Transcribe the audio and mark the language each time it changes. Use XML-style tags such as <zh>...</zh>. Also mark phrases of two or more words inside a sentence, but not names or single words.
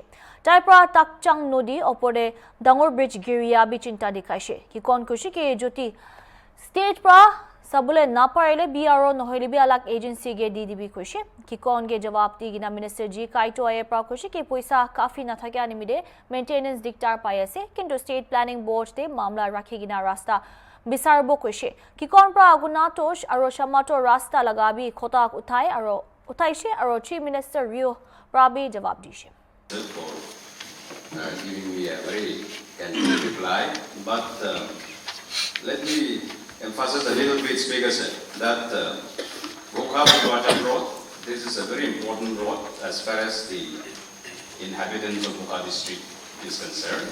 <nag>Taipra takchang nodi opore dangor bridge giria bi chinta dikhaise ki kon kushi ke joti state pra sabule na parile BRO nohile bi alak agency ge DDB kushi ki kon ge jawab di gina minister ji kaito aye pra kushi ke poisa kafi na thakya nimide maintenance diktar paiase kintu</nag> <en>state planning board</en> <nag>te mamla rakhi gina rasta bisarbo kushi ki kon pra aguna tosh aro shamato rasta lagabi khotak uthai aro uthaise aro</nag> <en>chief minister</en> <nag>Rio Prabi jawab dishe.</nag> <en>Giving me a very candid reply, but let me emphasize a little bit, Speaker said, that Bokha Road, this is a very important road as far as the inhabitants of Bokha district is concerned.</en>